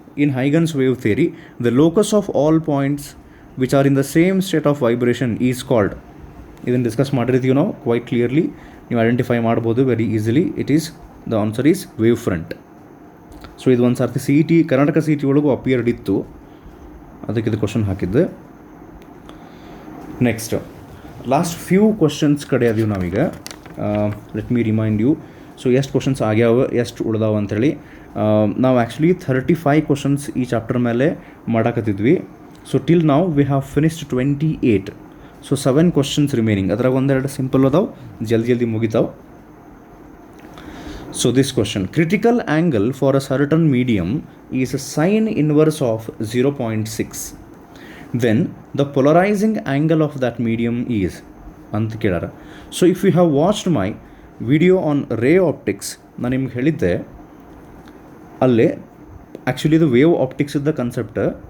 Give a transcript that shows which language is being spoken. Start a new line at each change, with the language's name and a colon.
English: In Huygens wave theory, the locus of all points which are in the same state of vibration is called.
Kannada: ಇದನ್ನು discuss ಮಾಡಿರ್ತೀವಿ ನಾವು
English: quite clearly,
Kannada: ನೀವು identify ಮಾಡ್ಬೋದು very easily.
English: It is the answer is wave front.
Kannada: So ಇದು ಒಂದು ಸರ್ತಿ CET, Karnataka CET ಒಳಗೂ appeared ಇತ್ತು, ಅದಕ್ಕೆ ಇದು ಕ್ವಶನ್ ಹಾಕಿದ್ದೆ.
English: next last few questions
Kannada: ಕಡೆ ಅದೀವಿ ನಾವೀಗ.
English: Let me remind you.
Kannada: So ಎಷ್ಟು ಕ್ವಶನ್ಸ್ ಆಗ್ಯಾವ ಎಷ್ಟು ಉಳ್ದಾವ ಅಂಥೇಳಿ ನಾವು ಆ್ಯಕ್ಚುಲಿ 35 ಕ್ವಶನ್ಸ್ ಈ ಚಾಪ್ಟರ್ ಮೇಲೆ ಮಾಡಾಕತ್ತಿದ್ವಿ.
English: So till ನಾವು we have finished 28. So 7 questions remaining.
Kannada: ಅದ್ರಾಗ ಒಂದೆರಡು ಸಿಂಪಲ್ ಅದಾವೆ, ಜಲ್ದಿ ಮುಗಿತಾವೆ.
English: So this question, critical angle for a certain medium is sine inverse of 0.6. Then the polarizing angle of that medium is
Kannada: ಅಂತ ಕೇಳಾರ.
English: so if you have watched my video on ray optics,
Kannada: ನಾನು ನಿಮ್ಗೆ ಹೇಳಿದ್ದೆ ಅಲ್ಲೇ
English: Actually ಇದು wave optics ಇದ್ದ concept.